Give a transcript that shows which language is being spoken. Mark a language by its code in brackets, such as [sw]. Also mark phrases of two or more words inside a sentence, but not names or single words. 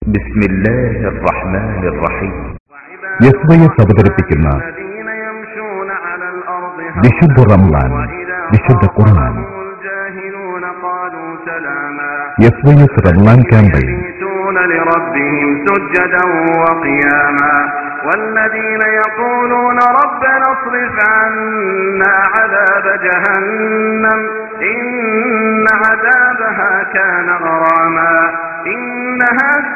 [ar] بسم الله الرحمن الرحيم. [ml] യസ്ബയസ് അവതരിപ്പിക്കുന്ന വിശുദ്ധ റമളാൻ, വിശുദ്ധ ഖുർആൻ. യസ്ബയസ് റമളാൻ ക്യാമ്പയിൻ. [ar] والذين يقولون ربنا اصرف عنا عذاب جهنم إن عذابها كان غراما إنها